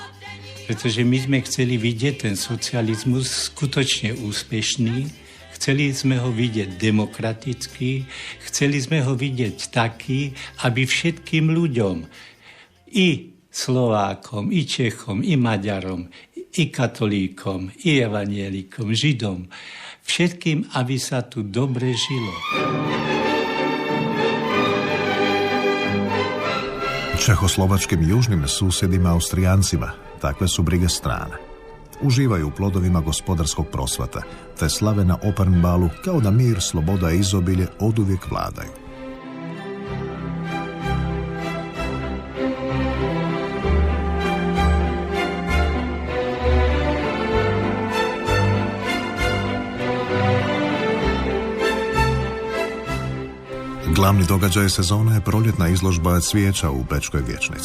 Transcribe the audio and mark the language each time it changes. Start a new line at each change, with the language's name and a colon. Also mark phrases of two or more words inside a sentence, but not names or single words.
Slovak: Pretože my sme chceli vidieť ten socializmus skutočne úspešný, chceli sme ho vidieť demokratický, chceli sme ho vidieť taký, aby všetkým ľuďom, i Slovákom, i Čechom, i Maďarom, i katolíkom, i evanielikom, Židom, všetkým, aby sa tu dobre žilo.
Croatian: Čechoslovačkim južnim susjedima Austrijancima takve su brige strane. Uživaju u plodovima gospodarskog prosvata, te slave na Opernbalu kao da mir, sloboda i izobilje oduvijek vladaju. Glavni događaj sezone je proljetna izložba cvijeća u Bečkoj vijećnici.